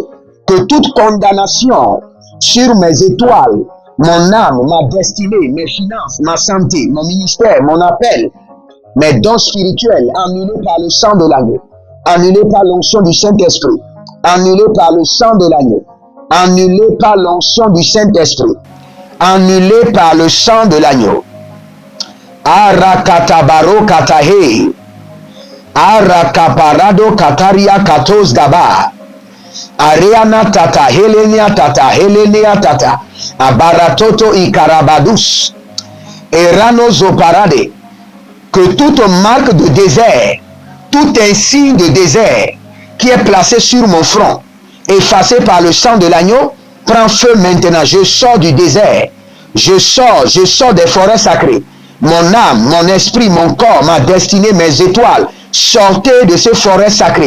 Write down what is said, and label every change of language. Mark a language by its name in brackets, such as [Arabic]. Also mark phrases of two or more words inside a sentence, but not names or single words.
[French] Que toute condamnation sur mes étoiles, mon âme, ma destinée, mes finances, ma santé, mon ministère, mon appel, mes dons spirituels, annulés par le sang de l'agneau, annulés par l'onction du Saint-Esprit, annulés par le sang de l'agneau, annulés par l'onction du Saint-Esprit, annulés par le sang de l'agneau. Arakatabaro katahe, arakaparado kataria katos gaba, areana tata helenia tata, abaratoto ikarabadus, erano zoparade. Que toute marque de désert, tout insigne de désert qui est placé sur mon front, effacé par le sang de l'agneau, prend feu maintenant. Je sors du désert. Je sors des forêts sacrées. Mon âme, mon esprit, mon corps, ma destinée, mes étoiles, sortez de ces forêts sacrées.